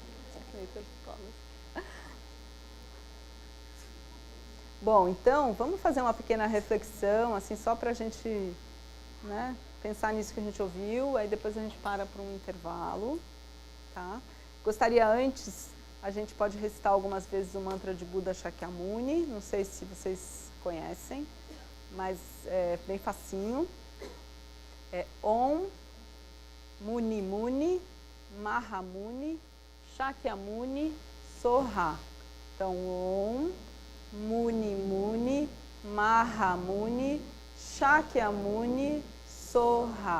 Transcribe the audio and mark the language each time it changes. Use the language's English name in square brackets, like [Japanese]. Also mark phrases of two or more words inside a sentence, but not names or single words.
[Portuguese] Bom, então, vamos fazer uma pequena reflexão, assim, só para a gente, né, pensar nisso que a gente ouviu, aí depois a gente para um intervalo, tá? Gostaria antes, a gente pode recitar algumas vezes o mantra de Buda Shakyamuni, não sei se vocês conhecem, mas é bem facinho. [Sanskrit] É Om Muni Muni Mahamuni Shakyamuni Soha. Então, Om Muni Muni Mahamuni Shakyamuni Soha.